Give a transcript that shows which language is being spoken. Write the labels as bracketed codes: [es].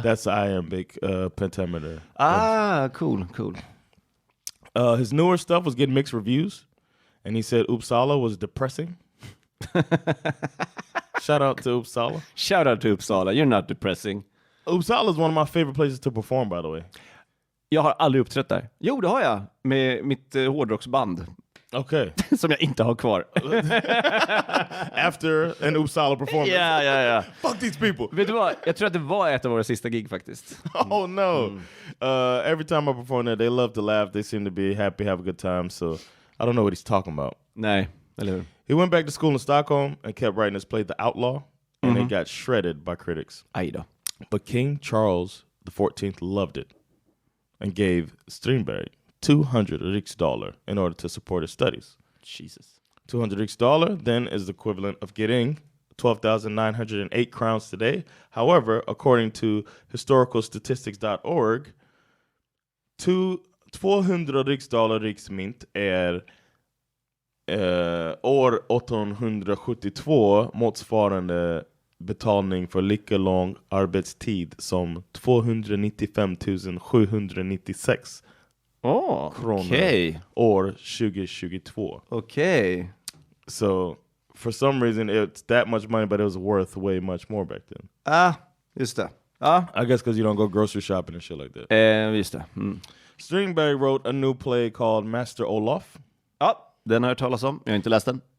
[en] that's iambic pentameter. Cool. His newer stuff was getting mixed reviews, and he said Uppsala was depressing. Shout out to Uppsala. Shout out to Uppsala. You're not depressing. Uppsala is one of my favorite places to perform, by the way. [sv] Jag har aldrig uppträtt där. Jo, det har jag. Med mitt hårdrocksband. [en] Okay. [sv] Som jag inte har kvar. [en] After an Uppsala performance. [sv] Ja. [en] Fuck these people. [sv] Vet du vad? Jag tror att det var ett av våra sista gig faktiskt. [en] Oh no. Every time I perform there, they love to laugh. They seem to be happy, have a good time. So I don't know what he's talking about. [sv] Nej, eller hur? [en] He went back to school in Stockholm and kept writing his play The Outlaw. And it got shredded by critics. [sv] Aj då. [en] But King Charles XIV loved it and gave Strindberg 200 riksdaler in order to support his studies. Jesus. 200 riksdaler then is the equivalent of getting 12,908 crowns today. However, according to historicalstatistics.org, [sv] 200 riksdaler riksmynt är år 1872 motsvarande betalning för lika lång arbetstid som 295 796 kronor år 2022. Okej. [en] So for some reason it's that much money, but it was worth way much more back then. [sv] Just det. [en] I guess because you don't go grocery shopping and shit like that. [sv] Just det. [en] Strindberg wrote a new play called Master Olof. [sv] Ja, den har jag hört talas om. Jag har inte läst den.